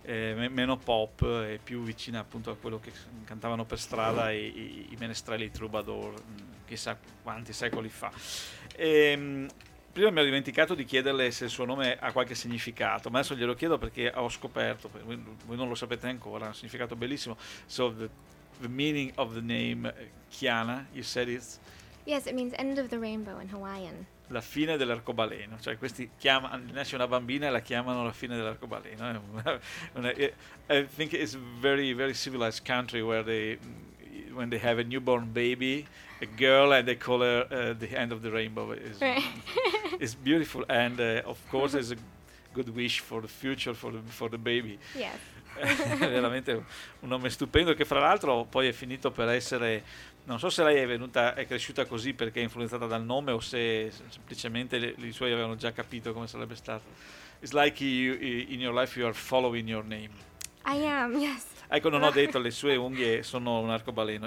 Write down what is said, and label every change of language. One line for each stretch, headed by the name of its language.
Italian: Meno pop e più vicina appunto a quello che cantavano per strada i menestrelli troubadour chissà quanti secoli fa. Prima mi ho dimenticato di chiederle se il suo nome ha qualche significato, ma adesso glielo chiedo perché ho scoperto, voi non lo sapete ancora, ha un significato bellissimo.
English: So the meaning of the name Chiana, you said it? Yes, it means end of the rainbow in Hawaiian.
Italian: La fine dell'arcobaleno, cioè questi chiamano, nasce una bambina e la chiamano la fine dell'arcobaleno.
English: I think it's very very civilized country where they when they have a newborn baby, a girl, and they call her the end of the rainbow. It's, right. It's beautiful and of course it's a good wish for the future for the baby. Yes.
Italian: Veramente un nome stupendo che fra l'altro poi è finito per essere, non so se lei è cresciuta così perché è influenzata dal nome o se semplicemente i suoi avevano già capito come sarebbe stato.
English: It's like you, in your life you are following your name. I am, yes.
Italian: Ecco, non ho detto, le sue unghie sono un arcobaleno.